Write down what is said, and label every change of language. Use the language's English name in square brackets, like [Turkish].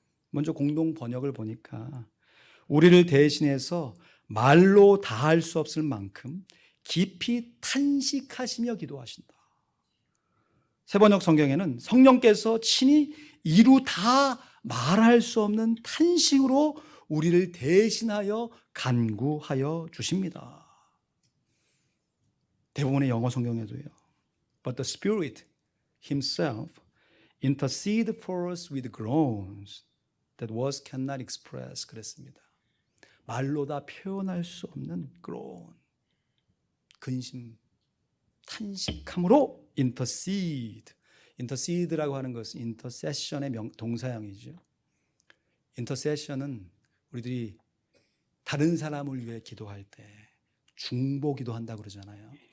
[Korean] 먼저 공동 번역을 보니까 우리를 대신해서 말로 다할 수 없을 만큼 깊이 탄식하시며 기도하신다. 새번역 성경에는 성령께서 친히 이루 다 말할 수 없는 탄식으로 우리를 대신하여 간구하여 주십니다. 대부분의 영어 성경에도요. [English] But the Spirit Himself intercede for us with groans that words cannot express. [Korean] 그랬습니다. 말로 다 표현할 수 없는 groan, 근심, 탄식함으로 intercede. intercede라고 하는 것은 intercession의 동사형이죠. intercession은 우리들이 다른 사람을 위해 기도할 때 중보 기도한다고 그러잖아요.